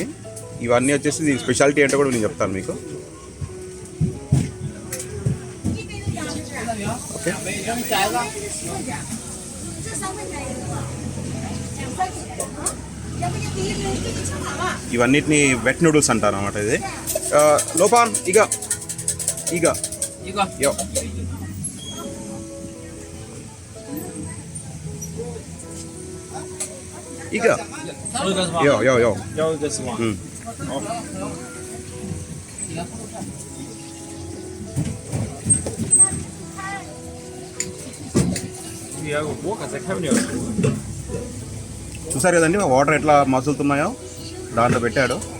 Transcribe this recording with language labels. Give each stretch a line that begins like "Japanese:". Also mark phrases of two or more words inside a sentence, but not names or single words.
Telugu: ఇవన్నీ వచ్చేసి దీని స్పెషాలిటీ ఏంటో కూడా నేను చెప్తాను మీకు. ఓకే, ఇవన్నిటిని
English: wet noodles
Telugu: అంటారు అన్నమాట. ఇది లోపాన్ ఇక ఇక యో 一个，有，
Chinese: 要一个是吗？好。
Telugu: చూసారు కదండి వాటర్ ఎట్లా మసులుతున్నాయో దాంట్లో పెట్టాడు.